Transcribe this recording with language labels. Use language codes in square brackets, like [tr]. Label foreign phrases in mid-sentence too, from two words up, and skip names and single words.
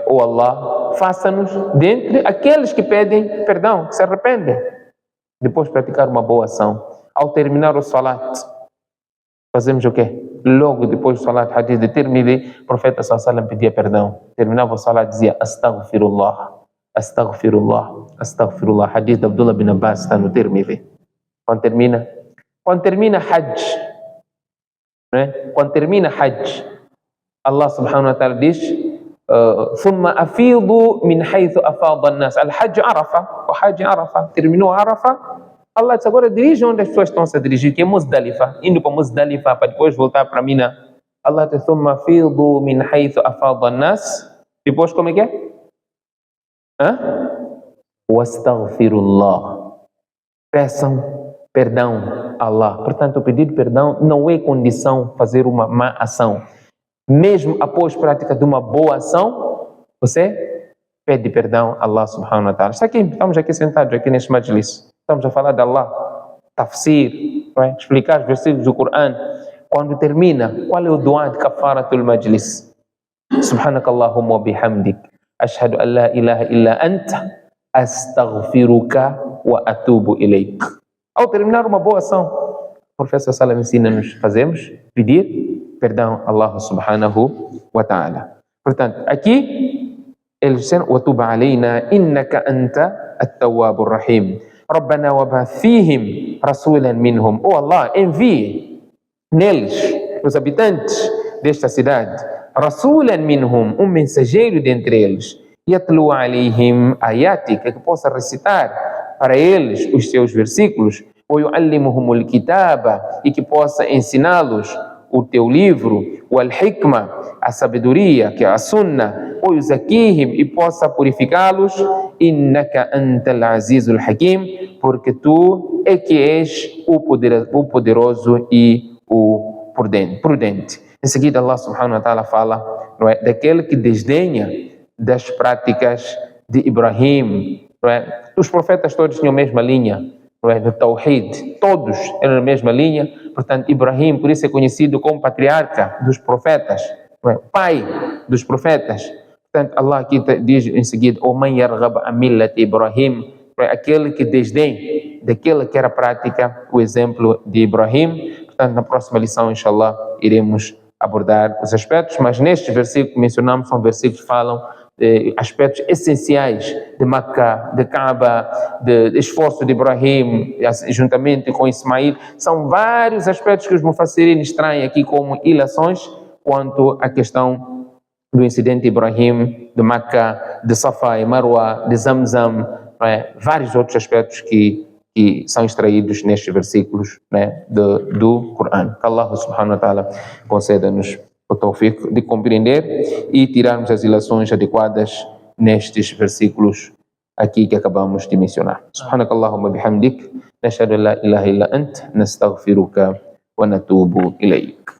[pt] Oh Allah, faça-nos dentre aqueles que pedem perdão, que se arrependem depois de praticar uma boa ação. Ao terminar o salat, fazemos o quê? Logo depois do salat, hadith de Tirmidhi, o profeta [ar] صلى الله عليه وسلم [pt] pedia perdão. Terminava o salat, dizia [ar] أستغفر الله، أستغفر الله، أستغفر الله. [pt] Hadith de Abdullah bin Abbas está no Tirmidhi. Quando termina Hajj, né? Quando termina Hajj, Allah [ar] سبحانه وتعالى [pt] diz [ar] ثم أفيضوا من حيث أفاض الناس. الحج عرفة, [pt] o Hajj Arafah, terminou Arafah. Allah disse agora dirige onde as pessoas estão se dirigir, que é Muzdalifa, indo para Muzdalifa para depois voltar para Mina. Allah disse [ar] ثم أفيضوا من حيث أفاض الناس. [pt] Depois como é que é? [ar] واستغفروا الله. [pt] Peçam perdão a Allah. Portanto, o pedido de perdão não é condição fazer uma má ação. Mesmo após a prática de uma boa ação, você pede perdão a Allah [ar] سبحانه وتعالى. [pt] Estamos aqui sentados aqui neste majlis. Estamos a falar de Allah, tafsir, explicar os versículos do Coran. Quando termina, qual é o dua de [ar] كفارة المجلس? سبحانك اللهم وبحمدك، أشهد أن لا إله إلا أنت، أستغفرك وأتوب إليك. [pt] Ao terminar uma boa ação, o professor Salam ensina-nos, fazemos, pedir perdão a Allah [ar] سبحانه وتعالى. [pt] Portanto, aqui eles disseram, [ar] وَتُبْ عَلَيْنَا إِنَّكَ أَنْتَ التَّوَّابُ الرَّحِيمُ رَبَّنَا وَبَعَثْ فِيهِمْ رَسُولًا مِنْهُمْ. [pt] Oh Allah, envie neles, os habitantes desta cidade, [ar] رَسُولًا مِنْهُمْ, [pt] mensageiro dentre eles, [ar] يَتْلُوا عَلَيْهِمْ آيَاتِكَ, [pt] que possa recitar para eles os seus versículos, [ar] وَيُعَلِّمُهُمُ الْكِتَابَ, [pt] e que possa ensiná-los o teu livro, o al-hikma, a sabedoria, que é a sunna, ou yuzakihim, e possa purificá-los, [ar] إنك أنت العزيز الحكيم, [pt] porque tu é que és o poderoso e o prudente. Em seguida, Allah [ar] سبحانه وتعالى [pt] fala, não é, daquele que desdenha das práticas de Ibrahim. Não é? Os profetas todos tinham a mesma linha, não é, do Tawhid, todos eram a mesma linha. Portanto, Ibrahim, por isso é conhecido como patriarca dos profetas, não é? Pai dos profetas. Portanto, Allah aqui diz em seguida: [ar] "ومن يرغب عن ملة إبراهيم", [pt] não é? Aquele que desdém daquela que era prática, o exemplo de Ibrahim. Portanto, na próxima lição, inshallah, iremos abordar os aspectos, mas nestes versículos que mencionamos são versículos que falam de aspectos essenciais de Makkah, de Kaaba, de esforço de Ibrahim, juntamente com Ismail. São vários aspectos que os mufassirin extraem aqui como ilações quanto à questão do incidente de Ibrahim, de Makkah, de Safa e Marwa, de Zamzam, vários outros aspectos que são extraídos nestes versículos, né, do Corão. Que Allah [ar] سبحانه وتعالى [pt] conceda-nos o tawfiq de compreender e tirarmos as ilações adequadas nestes versículos aqui que acabamos de mencionar. [ar] سبحانك اللهم وبحمدك، نشهد أن لا إله إلا أنت، نستغفرك ونتوب إليك.